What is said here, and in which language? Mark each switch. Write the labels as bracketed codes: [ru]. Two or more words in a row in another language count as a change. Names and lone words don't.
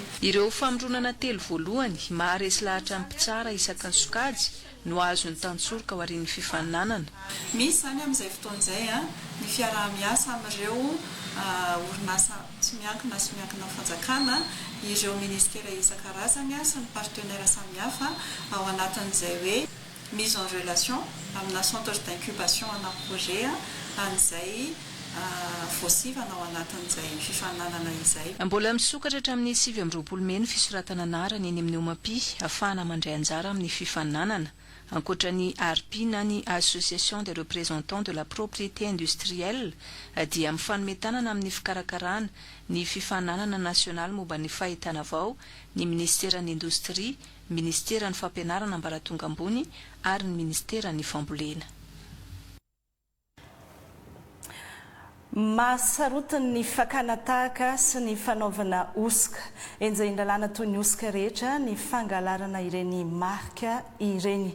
[mg] Ireo famoronana 3 voalohany maharesy lahatra amin'ny mpitsara isaky ny sokajy no azo ny tansorika ao aorian'ny fifaninanana. Misy zany amin'izay fotoan'izay ny fiarah-miasa amin'ireo orinasa tsy miankina sy miankina fanjakana ireo ministera isan-karazany sy ny partenaire samihafa ao anatin'izay hoe [fr] mise en relation [mg] amina [fr] centre d'incubation [mg] ana projet an'izay voasivana ao anatin'izay fifaninanana izay. Mbola misokatra hatramin'ny 7 Mei ny fisoratana anarany eny amin'ny OMAPI ahafahana mandray anjara amin'ny fifaninanana. Ankoatran'ny ARPI na ny [fr] Association des représentants de la propriété industrielle [mg] dia mifanometanana amin'ny fikarakarana ny fifaninanana nasionaly momba ny fahitana vao ny ministeran'ny indostria, ministeran'ny fampianarana ambaratonga ambony ary ny ministeran'ny fambolena. Mahasarotiny ny fakana tahaka sy ny fanaovana osika enjay indalana toy ny osika rehetra ny fangalarana ireny marika ireny.